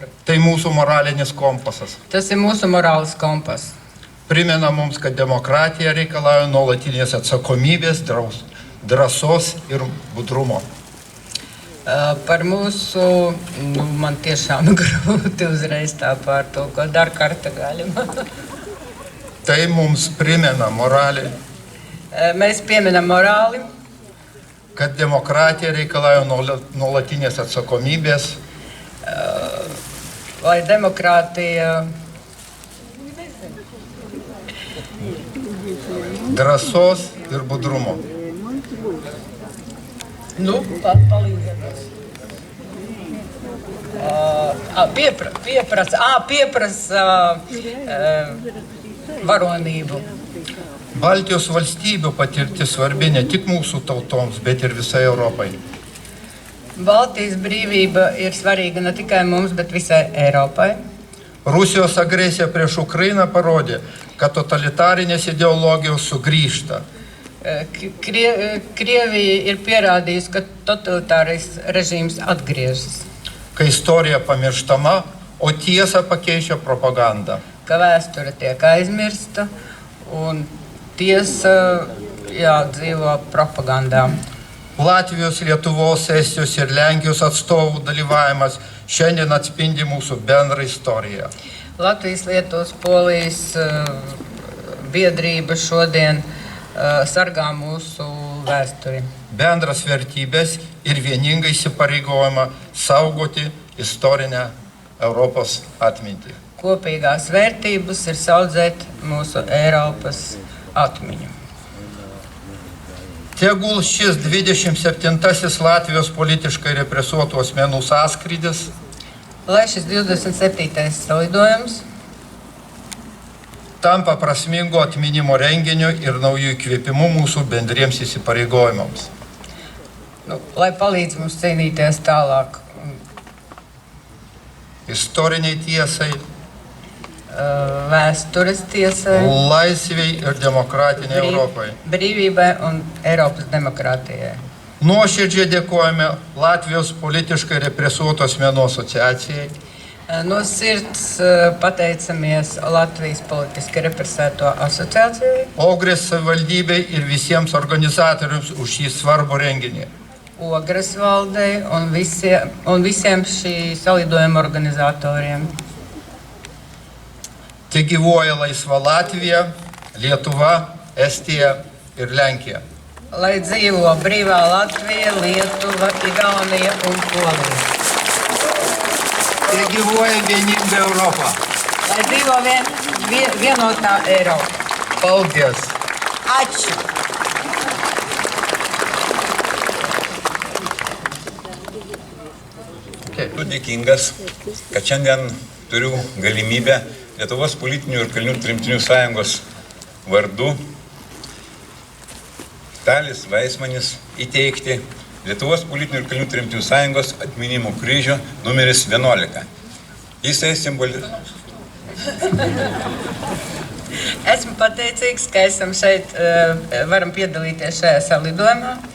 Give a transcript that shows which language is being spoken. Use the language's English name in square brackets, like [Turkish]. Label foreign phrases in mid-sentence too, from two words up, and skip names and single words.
[Lithuanian] Tai mūsų moralinis kompasas. [Latvian] Tas ir mūsu morāls kompas. [Lithuanian] Primena mums, kad demokratija reikalauja nuolatinės atsakomybės, drąsos ir budrumo. [Latvian] Par mūsu, man tiešām grūti uzreiz tā pārtulkot, [Lithuanian] dar karta galima. Tai mums primena moralį, [Latvian] Mēs pieminam morāli, [Lithuanian] kad demokratija reikalauja nuolatinės atsakomybės, [Latvian] lai demokrātija [Lithuanian] drąsos ir budrumo. [Latvian] palīdzēs. Pieprasa varonību. [Lithuanian] Baltijos valstybių patirtis svarbi ne tik mūsų tautoms, bet ir visai Europai. [Latvian] Baltijas brīvība ir svarīga ne tikai mums, bet visai Eiropai. [Lithuanian] Rusijos agresija prieš Ukrainą parodė, kad totalitarinės ideologijos sugrįžta. [Latvian] Krievija ir pierādījusi, ka totalitārais režīms atgriežas. [Lithuanian] Kai istorija pamirštama, o tiesą pakeičia propaganda. [Latvian] Ka vēsture tiek aizmirsta un tiesa dzīvo propagandā. [Lithuanian] Latvijos, Lietuvos, Estijos ir Lenkijos atstovų dalyvavimas šiandien atspindi mūsų bendrą istoriją. [Latvian] Latvijas, Lietuvas, Polijas biedrība šodien sargā mūsu vēsturi. [Lithuanian] Bendras vertybės ir vieningai įsipareigojama saugoti istorinę Europos atmintį. [Latvian] Kopīgās vērtības ir saudzēt mūsu Eiropas atmiņu. [Lithuanian] Tegul šis 27. Latvijos politiškai represuotų asmenų sąskrydis [Latvian] lai šis 27. salidojums [Lithuanian] tampa prasmingo atminimo renginiu ir naujų įkvėpimų mūsų bendriems įsipareigojimams. [Latvian] Lai palīdz mums cīnīties tālāk. [Lithuanian] Istoriniai tiesai, [Latvian] vēstures tiesai, [Lithuanian] laisvei ir demokratiniai Europai. [Latvian] Brīvībai un Eiropas demokrātijai. [Lithuanian] Nuoširdžiai dėkojame Latvijos politiškai represuotų asmenų asociacijai. [Latvian] No sirds pateicamies Latvijas politiski represēto asociācijai. [Lithuanian] Ogres savivaldybei ir visiems organizatoriams už šį svarbų renginį. [Latvian] Ogres valdei un visiem šī salidojuma organizatoriem. [Lithuanian] Te gyvuoja laisva Latvija, Lietuva, Estija ir Lenkija. [Latvian] Lai dzīvo brīvā Latvija, Lietuva, Igaunija un Polija. [Lithuanian] Te gyvuoja vieninga Europa. [Latvian] Lai dzīvo vienotā Eiropa. Paldies. [Lithuanian] Ačiū. Esu dėkingas, kad šiandien turiu galimybę Lietuvos politinių ir kalinių tremtinių sąjungos vardu Talis Vaismanis įteikti Lietuvos politinių ir kalinių tremtinių sąjungos atminimo kryžių numeris 11. Jisai simbolizuoja. [Latvian] Esmu pateicīgs, ka esam šeit, varam piedalīties šajā salidojumā.